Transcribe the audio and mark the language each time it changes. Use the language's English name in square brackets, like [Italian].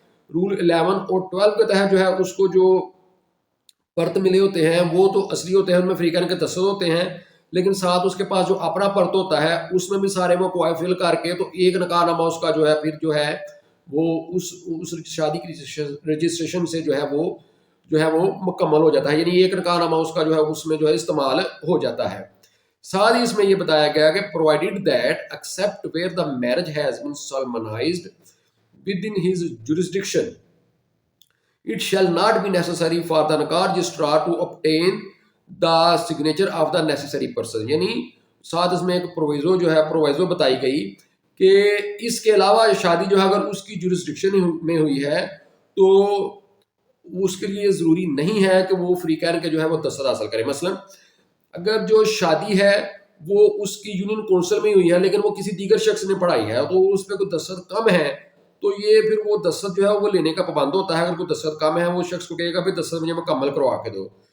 [Urdu] Role 11 اور 12 کے تحت جو ہے اس کو جو پرت ملے ہوتے ہیں وہ تو اصلی ہوتے ہیں، ان میں فریقین کے دستخط ہوتے ہیں، لیکن ساتھ اس کے پاس جو اپنا پرت ہوتا ہے اس میں بھی سارے وہ کوئی فل کر کے تو ایک نکاح نامہ اس کا جو ہے پھر جو ہے وہ اس شادی کی رجسٹریشن سے جو ہے وہ مکمل ہو جاتا ہے، یعنی ایک نکاح نامہ اس کا جو ہے اس میں جو ہے استعمال ہو جاتا ہے. ساتھ ہی اس میں یہ بتایا گیا کہ [English] provided that except where the marriage has been solemnized within his jurisdiction it shall not be necessary for the nikah registrar to obtain the signature of the necessary person. [Urdu] یعنی ساتھ اس میں ایک پروویزو بتائی گئی کہ اس کے علاوہ شادی جو ہے اگر اس کی جورسڈکشن میں ہوئی ہے تو اس کے لیے ضروری نہیں ہے کہ وہ فریقین کے جو ہے وہ دستخط حاصل کرے. مثلا اگر جو شادی ہے وہ اس کی یونین کونسل میں ہوئی ہے لیکن وہ کسی دیگر شخص نے پڑھائی ہے تو اس پہ کوئی دستخط کم ہے تو یہ پھر وہ دستخط جو ہے وہ لینے کا پابند ہوتا ہے. اگر کوئی دستخط کم ہے وہ شخص کو کہے گا پھر دستخط مجھے مکمل کروا کے دو.